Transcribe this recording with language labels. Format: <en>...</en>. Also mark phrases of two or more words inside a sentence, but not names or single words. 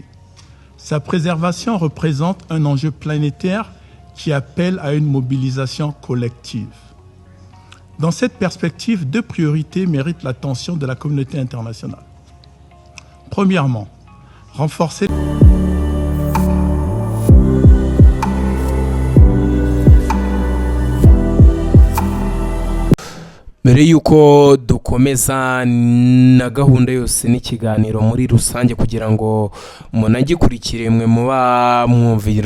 <fr>Sa préservation représente un enjeu planétaire qui appelle à une mobilisation collective. Dans cette perspective, deux priorités méritent l'attention de la communauté internationale. Premièrement, renforcer</fr> <rw>mbere yuko dukomeza na gahunda yose n'ikiganiro muri rusange kugira ngo munagikurikire mwe muba mwumvira</rw>